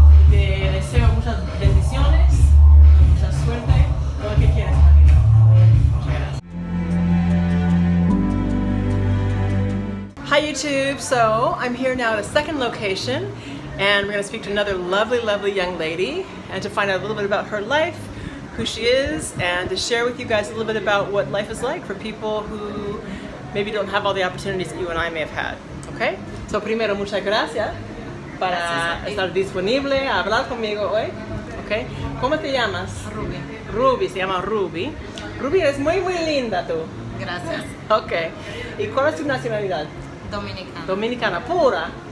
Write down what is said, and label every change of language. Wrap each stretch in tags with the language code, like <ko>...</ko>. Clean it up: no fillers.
<es>Te deseo muchas bendiciones, mucha suerte, todo lo que quieras en la vida. Muchas gracias.</es> <en>Hi YouTube, so I'm here now at a second location and we're going to speak to another lovely young lady and to find out a little bit about her life, who she is, and to share with you guys a little bit about what life is like for people who maybe don't have all the opportunities that you and I may have had. Okay?</en> <es>So primero, muchas gracias para estar disponible a hablar conmigo hoy. Okay? ¿Cómo te llamas? Ruby. Ruby, se llama Ruby. Ruby, eres muy linda tú. Gracias. Ok. ¿Y cuál es tu nacionalidad? Dominicana. Dominicana, pura.</es>